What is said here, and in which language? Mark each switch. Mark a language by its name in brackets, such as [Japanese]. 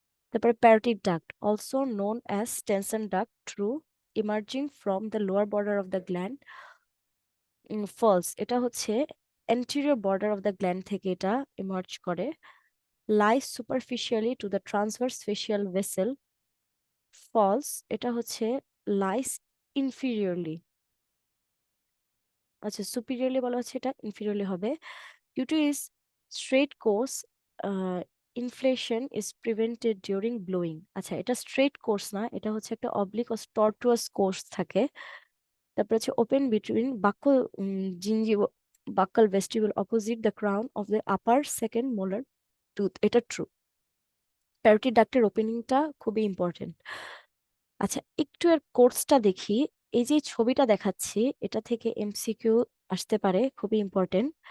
[English] তারপরে parotid duct, also known as tension duct, through emerging from the lower border of the gland. [Bangla] False, এটা হচ্ছে [English] anterior border of the gland [Bangla] থেকে এটা emerge করে। [English] lies superficially to the transverse facial vessel, false, এটা হচ্ছে lies inferiorly, [Bangla] আচ্ছা superiorly বলা হচ্ছে, এটা inferiorly হবে। [English] due to its straight course, inflation is prevented during blowing, আচ্ছা এটা straight course না, [Bangla] এটা হচ্ছে একটা [English] oblique or tortuous course থাকে। [Bangla] তারপর হচ্ছে [English] open between buccal gingiva buccal vestibule opposite the crown of the upper second molar tooth, [Bangla] এটা ট্রু। প্যারোটিড ডাক্টের ওপেনিংটা খুবই ইম্পর্টেন্ট। আচ্ছা, একটু এর কোর্সটা দেখি। এই যে ছবিটা দেখাচ্ছি, এটা থেকে এমসিকিউ আসতে পারে, খুবই ইম্পর্টেন্ট।